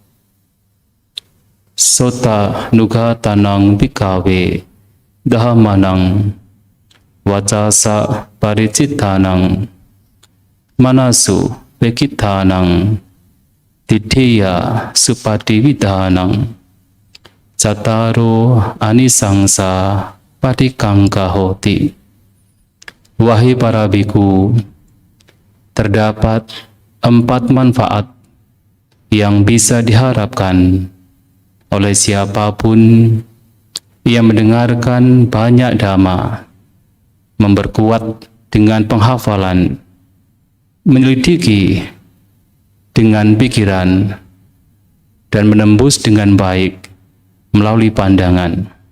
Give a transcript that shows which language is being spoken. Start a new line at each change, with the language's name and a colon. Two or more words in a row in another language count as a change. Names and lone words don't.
Pali: Sota nugatanang bhikkhave dhammanang wacasa paricittanang manasu vekittanang diddhiya supadividhanang cattaro anisangsa padikangka hoti.
Indonesian: Wahai para biku, terdapat 4 manfaat yang bisa diharapkan oleh siapapun yang mendengarkan banyak dhamma, memperkuat dengan penghafalan, menyelidiki dengan pikiran, dan menembus dengan baik melalui pandangan.